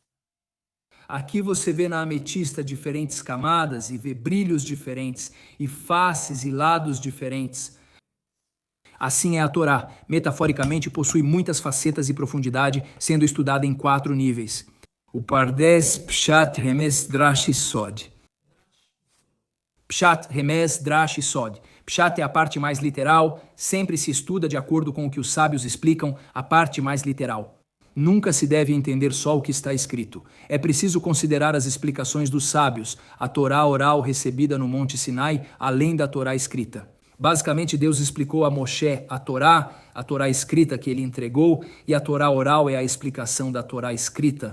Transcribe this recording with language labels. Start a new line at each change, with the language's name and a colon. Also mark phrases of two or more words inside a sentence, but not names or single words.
Portuguese: Aqui você vê na ametista diferentes camadas e vê brilhos diferentes e faces e lados diferentes. Assim é a Torá. Metaforicamente, possui muitas facetas e profundidade, sendo estudada em 4 níveis. O Pardes, Pshat, Remes, Drash e Sod. Pshat, Remes, Drash e Sod. Pshat é a parte mais literal, sempre se estuda de acordo com o que os sábios explicam, a parte mais literal. Nunca se deve entender só o que está escrito. É preciso considerar as explicações dos sábios, a Torá oral recebida no Monte Sinai, além da Torá escrita. Basicamente, Deus explicou a Moshe a Torá escrita que ele entregou, e a Torá oral é a explicação da Torá escrita.